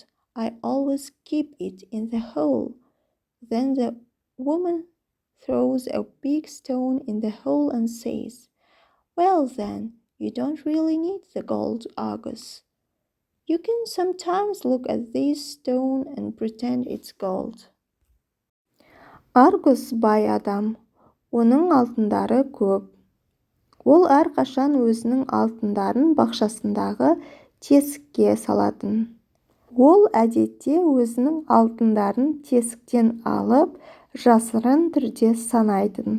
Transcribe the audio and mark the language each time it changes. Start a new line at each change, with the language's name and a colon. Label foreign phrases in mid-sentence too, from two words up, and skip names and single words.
English: I always keep it in the hole. Then the woman throws a big stone in the hole and says, Well then, you don't really need the gold, Argus. You can sometimes look at this stone and pretend it's gold.
Kazakh: Argus бай адам. Оның алтындары көп. Ол әрқашан өзінің алтындарын бақшасындағы тесікке салатын. Ол әдетте өзінің алтындарын тесіктен алып, жасырын түрде санайтын.